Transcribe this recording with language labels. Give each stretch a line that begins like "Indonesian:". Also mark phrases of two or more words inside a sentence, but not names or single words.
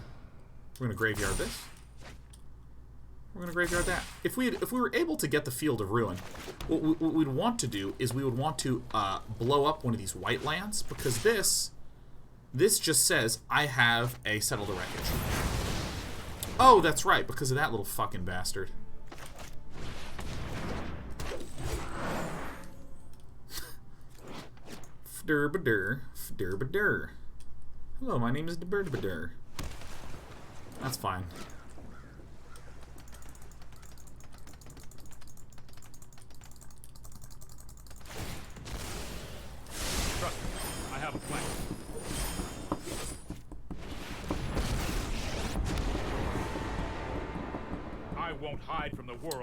English: We're going to graveyard this. We're going to graveyard that. If we were able to get the Field of Ruin, what we'd want to do is we would want to blow up one of these white lands, because this just says, I have a Settle the Wreckage. Oh, that's right, because of that little fucking bastard. Fdur-ba-dur, fdur-ba-dur. Hello, my name is Debird-ba-dur. That's fine. Trust me, I have a plan. I won't hide from the world.